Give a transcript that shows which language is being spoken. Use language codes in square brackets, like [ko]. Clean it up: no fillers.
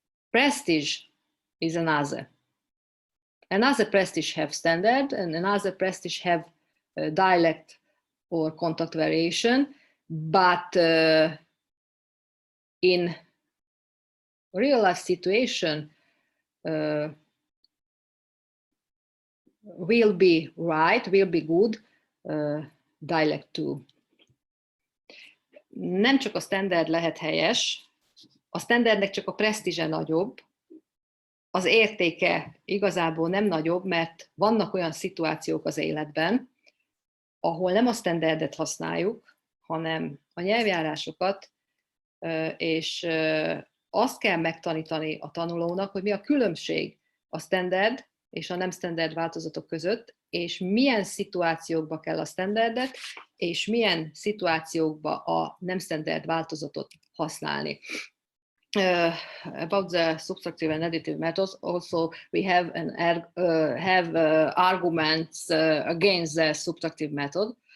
[en] Prestige is another prestige have standard and another prestige have dialect or contact variation, but in real life situation will be good dialect too. [hu] Nem csak a standard lehet helyes, a standardnek csak a presztízse nagyobb, az értéke igazából nem nagyobb, mert vannak olyan szituációk az életben, ahol nem a standardet használjuk, hanem a nyelvjárásokat, és azt kell megtanítani a tanulónak, hogy mi a különbség a standard és a nem standard változatok között, és milyen szituációkba kell a standardet, és milyen szituációkba a nem standard változatot használni. [en] About the subtractive and additive methods, also we have arguments against the subtractive method.